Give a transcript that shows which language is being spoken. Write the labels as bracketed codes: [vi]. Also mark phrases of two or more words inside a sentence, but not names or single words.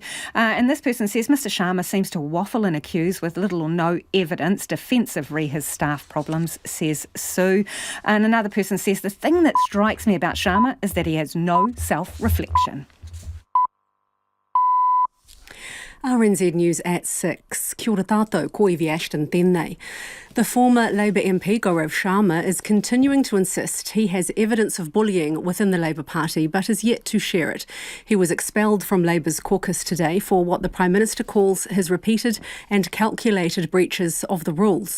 [en] And this person says Mr Sharma seems to waffle and accuse with little or no evidence, defensive re his staff problems, says Sue. And another person says the thing that strikes me about Sharma is that he has no self-reflection. RNZ News at 6. [mi] Kia ora tātou, ko Evie Ashton tēnei. [en] The former Labour MP Gaurav Sharma is continuing to insist he has evidence of bullying within the Labour Party but is yet to share it. He was expelled from Labour's caucus today for what the Prime Minister calls his repeated and calculated breaches of the rules.